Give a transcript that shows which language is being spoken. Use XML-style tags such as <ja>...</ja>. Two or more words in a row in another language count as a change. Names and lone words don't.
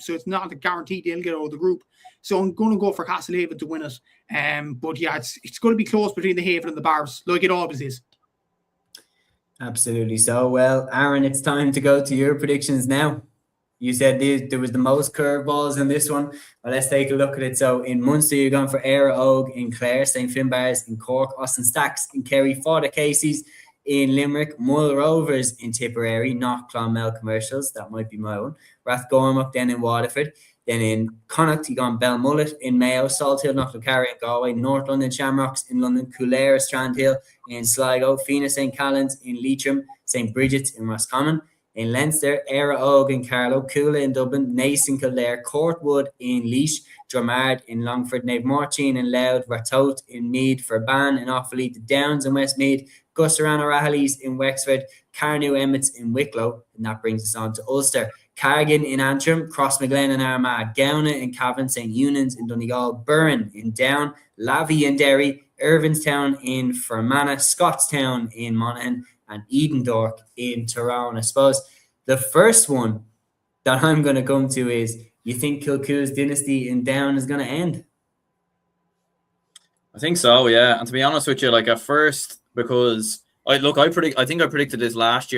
<en>So it's not a guarantee they'll get out of the group. So I'm going to go for Castlehaven to win it. But yeah, it's going to be close between the Haven and the Bars, like it always is. Absolutely so. Well, Aaron, it's time to go to your predictions now. You said there was the most curveballs in this one. Well, let's take a look at it. So in Munster, you're going for Éire Óg in Clare, St. Finbarrs in Cork, Austin Stacks in Kerry, Fáilte Casey's in Limerick, Mull Rovers in Tipperary, not Clonmel Commercials. That might be my own. Rathgormack then in Waterford. Then in Connacht, you gone Belmullet in Mayo, Salthill, Knocklocarry in Galway, North London Shamrocks in London, Coolaire, Strandhill in Sligo, Fianna St. Callans in Leitrim, St. Bridget's in Roscommon. In Leinster, Éire Óg in Carlow, Coola in Dublin, Naas in Kildare, Courtwood in Laois, Dromard in Longford, Nave Martin in Louth, Ratoath in Meath, Ferban in Offaly, the Downs in Westmeath, Gussaran O'Rahilly's in Wexford, Carnew Emmets in Wicklow, and that brings us on to Ulster. Carrigan in Antrim, Crossmaglen in Armagh, Gowna in Cavan, St. Eunan's in Donegal, Burren in Down, Lavey in Derry, Irvinstown in Fermanagh, Scottstown in Monaghan, and Edendork in Tyrone. I suppose the first one that I'm going to come to is, you think Kilcoo's dynasty in Down is going to end? I think so, yeah. And to be honest with you, like at first, because I think I predicted this last year.</en>